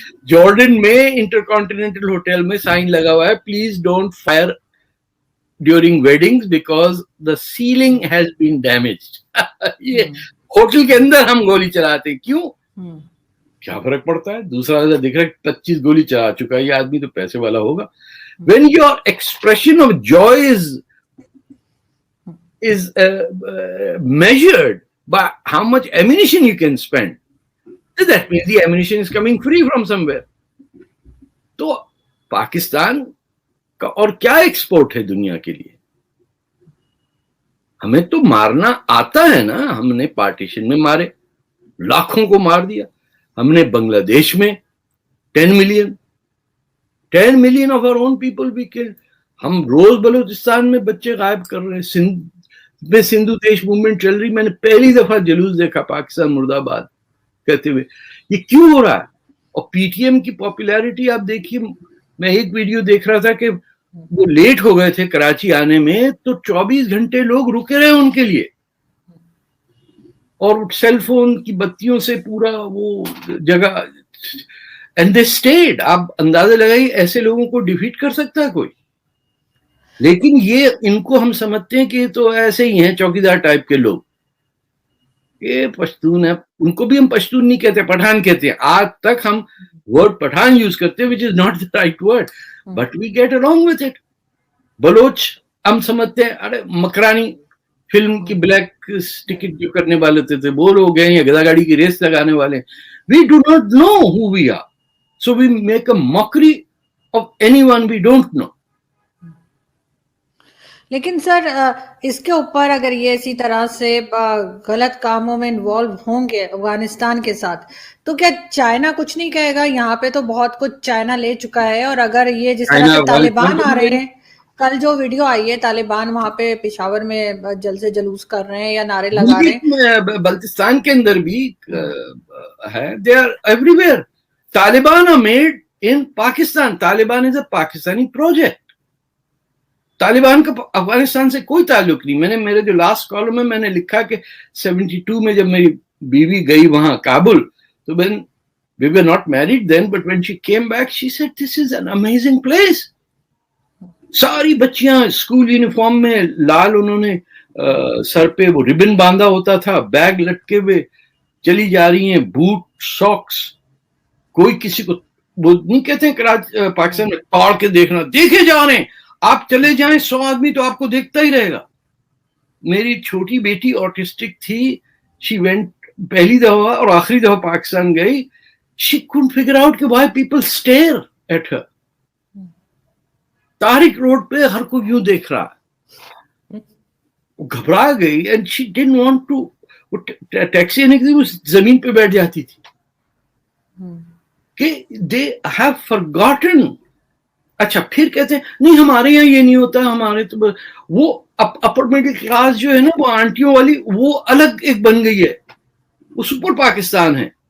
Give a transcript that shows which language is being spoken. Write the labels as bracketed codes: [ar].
[ur] Jordan میں inter continental hotel میں sign لگا ہوا ہے, [en] Please don't fire during weddings because the ceiling has been damaged. [ur] یہ ہوٹل کے اندر ہم گولی چلاتے ہیں, کیوں؟ کیا فرق پڑتا ہے؟ دوسرا دکھ رہا ہے 25 گولی چلا چکا ہے, یہ آدمی تو پیسے والا ہوگا. [en] When your expression of joy is measured by how much ammunition you can spend, that means the ammunition is coming free from somewhere. [ur] تو پاکستان کا اور کیا ایکسپورٹ ہے دنیا کے لیے؟ ہمیں تو مارنا آتا ہے نا. ہم نے پارٹیشن میں مارے, لاکھوں کو مار دیا. ہم نے بنگلہ دیش میں [en] 10 million of our own people we killed. [ur] ہم روز بلوچستان میں بچے غائب کر رہے ہیں. سندھ میں سندھو دیش موومنٹ چل رہی, میں نے پہلی دفعہ جلوس دیکھا پاکستان مرد آباد کہتے ہوئے. یہ کیوں ہو رہا ہے؟ اور پی ٹی ایم کی پاپولیرٹی آپ دیکھیے. میں ایک ویڈیو دیکھ رہا تھا کہ وہ لیٹ ہو گئے تھے کراچی آنے میں, تو 24 گھنٹے لوگ رکے رہے ان کے لیے, اور سیل فون کی بتیوں سے پورا وہ جگہ, [en] And they stayed. [ur] آپ اندازہ لگائیے ایسے لوگوں کو ڈیفیٹ کر سکتا ہے کوئی؟ لیکن یہ ان کو ہم سمجھتے ہیں کہ تو ایسے ہی ہیں چوکیدار ٹائپ کے لوگ، یہ پشتون ہے. ان کو بھی ہم پشتون نہیں کہتے، پٹھان کہتے ہیں. آج تک ہم ورڈ پٹھان یوز کرتے ہیں [en] which is not the right word but we get along with it. [ur] Baloch ہم سمجھتے ہیں ارے مکرانی فلم کی بلیک ٹکٹ جو کرنے والے تھے وہ لوگ ہیں، یا گدا گاڑی کی ریس لگانے والے ہیں. [en] We do not know who we are, so we make a mockery of anyone we don't know. [ur] لیکن سر اس کے اوپر اگر یہ اسی طرح سے غلط کاموں میں انوالو ہوں گے افغانستان کے ساتھ، تو کیا چائنا کچھ نہیں کہے گا؟ یہاں پہ تو بہت کچھ چائنا لے چکا ہے، اور اگر یہ جس طرح سے طالبان آ رہے ہیں، کل جو ویڈیو آئی ہے طالبان وہاں پہ پشاور میں جلسے جلوس کر رہے ہیں یا نعرے لگا رہے ہیں، بلتستان کے اندر بھی ہے. [en] they are everywhere. Taliban are made in Pakistan. [ur] Taliban is a Pakistani project. Taliban کا افغانستان سے کوئی تعلق نہیں. میں نے میرے جو لاسٹ کالم میں میں نے لکھا کہ 72 میں جب میری بیوی گئی وہاں کابل، تو [en] we were not married then, but when she came back she said this is an amazing place. [ur] ساری بچیاں اسکول یونیفارم میں لال، انہوں نے سر پہ وہ ربن باندھا ہوتا تھا، بیگ لٹکے ہوئے چلی جا رہی ہیں، بوٹ ساکس. کوئی کسی کو وہ نہیں کہتے ہیں پاکستان میں توڑ کے دیکھنا، دیکھے جا رہے ہیں. آپ چلے جائیں 100 آدمی تو آپ کو دیکھتا ہی رہے گا. میری چھوٹی بیٹی آٹسٹک تھی، [en] she went [ur] پہلی دفعہ اور آخری دفعہ پاکستان گئی. [en] She couldn't figure out کہ why people stare at her. [ur] Tariq road پہ ہر کوئی یوں دیکھ رہا ہے، گھبرا گئی. [en] and she didn't want to [ur] taxi آنے کے لیے زمین پہ بیٹھ جاتی تھی کہ [en] they have forgotten. [ur] اچھا پھر کہتے ہیں نہیں ہمارے یہاں یہ نہیں ہوتا، ہمارے تو وہ اپر مڈل کلاس جو ہے نا، وہ آنٹیوں والی وہ الگ ایک بن گئی ہے، وہ سپر پاکستان ہے.